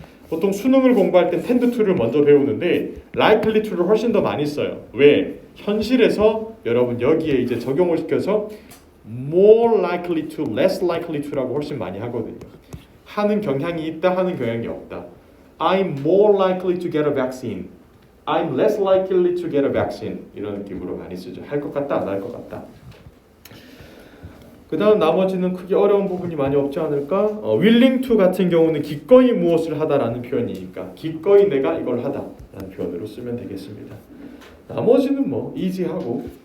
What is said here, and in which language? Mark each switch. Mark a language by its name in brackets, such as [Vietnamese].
[Korean] 보통 수능을 공부할 땐 tend to를 먼저 배우는데 likely to를 훨씬 더 많이 써요. 왜? 현실에서 여러분 여기에 이제 적용을 시켜서 [English] more likely to, less likely to [Korean] 라고 훨씬 많이 하거든요. 하는 경향이 있다, 하는 경향이 없다. [English] I'm more likely to get a vaccine. I'm less likely to get a vaccine. [Korean] 이런 느낌으로 많이 쓰죠. 할 것 같다, 안 할 것 같다. 그 다음 나머지는 크게 어려운 부분이 많이 없지 않을까? willing to 같은 경우는 기꺼이 무엇을 하다라는 표현이니까 기꺼이 내가 이걸 하다라는 표현으로 쓰면 되겠습니다. 나머지는 뭐 easy하고.